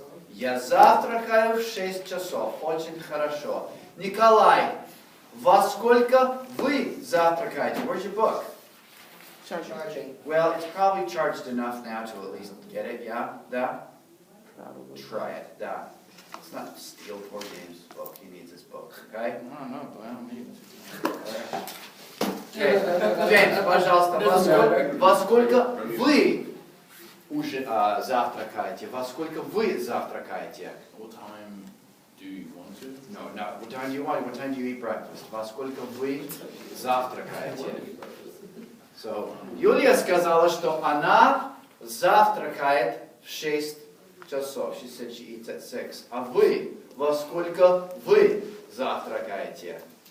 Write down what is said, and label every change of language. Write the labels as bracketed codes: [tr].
[ru] Я завтракаю в 6 часов. Очень хорошо. Николай, во сколько вы завтракаете? [en] Where's your book? Charging. Well, it's probably charged enough now to at least get it, yeah? [ru] Да? [en] Probably. Try it, да. Let's not steal poor James' book. He needs his book, okay? No, I don't need it. Okay. [ru] James, пожалуйста, во сколько вы уже завтракаете? Во сколько вы завтракаете? [en] What time do you want to? No, what time do you want? What time do you eat breakfast? [ru] Во сколько вы завтракаете? So, Юлия сказала, что она завтракает в 6 часов. [en] She said she eats at 6. [ru] А вы? Во сколько вы завтракаете?